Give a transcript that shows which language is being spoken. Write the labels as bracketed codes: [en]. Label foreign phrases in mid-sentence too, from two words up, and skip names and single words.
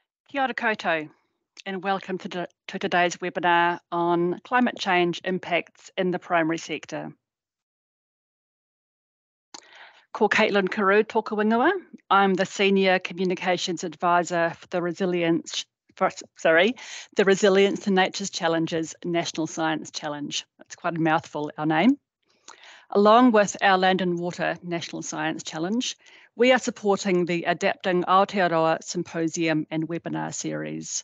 [mi] Kia ora koutou, [en] and welcome to today's webinar on climate change impacts in the primary sector. [mi] Ko Caitlin Carew toka wingua. [en] I'm the Senior Communications Advisor for the Resilience to Nature's Challenges National Science Challenge. That's quite a mouthful, our name. Along with our Land and Water National Science Challenge, we are supporting the Adapting Aotearoa Symposium and Webinar Series.